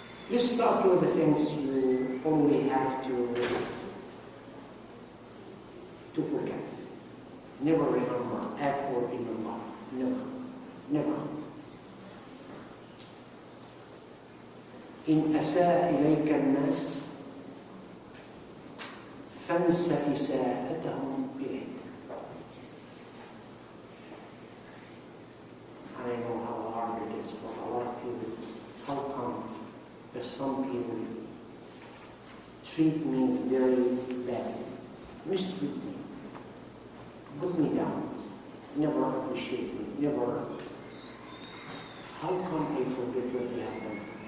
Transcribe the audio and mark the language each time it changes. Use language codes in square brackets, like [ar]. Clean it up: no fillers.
[en] Let's start with the things you only have to forget. Never remember, act or remember. Never. [ar] إن أساء إليك الناس فانس إساءتهم إليك. [en] I know how hard it is for a lot of people. How come if some people treat me very badly, mistreat me, put me down, never appreciate me, never, how come I forget what they have done?